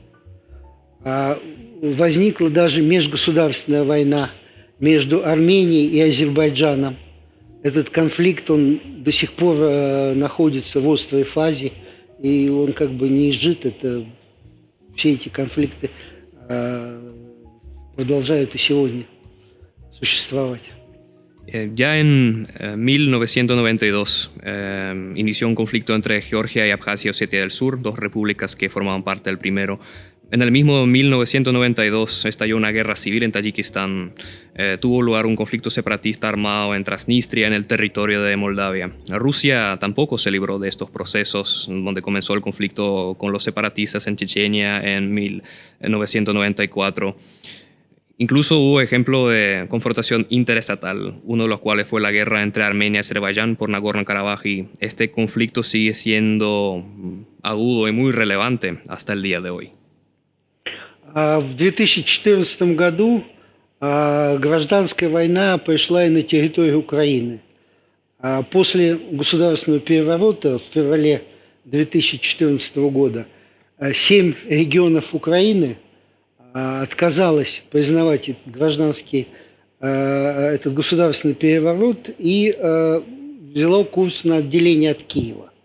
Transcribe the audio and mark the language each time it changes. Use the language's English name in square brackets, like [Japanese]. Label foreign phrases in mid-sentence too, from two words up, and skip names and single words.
[Russian] Возникла даже межгосударственная война между Арменией и Азербайджаном. Этот конфликт, он до сих пор находится в острой фазе, и он как бы не изжит. Все эти конфликты продолжают и сегодня существовать. [Spanish] Ya en 1992 inició un conflicto entre Georgia y Abjasia y Osetia del Sur, dos repúblicas que formaban parte del primero. En el mismo 1992 estalló una guerra civil en Tayikistán. Tuvo lugar un conflicto separatista armado en Transnistria, en el territorio de Moldavia. Rusia tampoco se libró de estos procesos, donde comenzó el conflicto con los separatistas en Chechenia en 1994. Incluso hubo ejemplo de confrontación interestatal, uno de los cuales fue la guerra entre Armenia y Azerbaiyán por Nagorno-Karabaj, y este conflicto sigue siendo agudo y muy relevante hasta el día de hoy. [Russian] В 2014 году гражданская война пришла и на территорию Украины. После государственного переворота в феврале 2014 года 7 регионов Украины отказалась признавать этот государственный переворот и взяла курс на отделение от Киева.